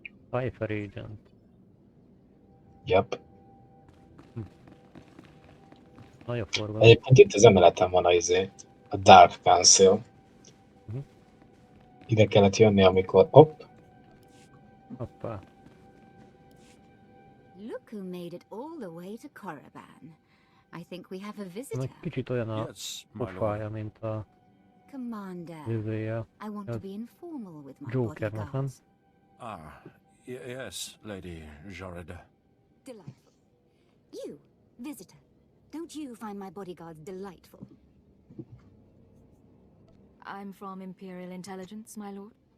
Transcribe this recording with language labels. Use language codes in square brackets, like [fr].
[en] Cypher Agent. Yep. [hu] Nagy a forgalom. Egyébként itt az emeleten van a Dark Council. Ide kellett jönni, amikor... Hopp. Hoppá. [en] Look who made it all the way to Korriban. I think we have a visitor. [hu] Meg kicsit olyan a pofája, mint a... [en] Commander, [hu] Vizéje. [en] I want to be informal with my [hu] Jokernek, nem? [en] bodyguards. Yes, Lady Jorida. Delightful. You, visitor, don't you find my bodyguards delightful? I'm from Imperial Intelligence, my lord.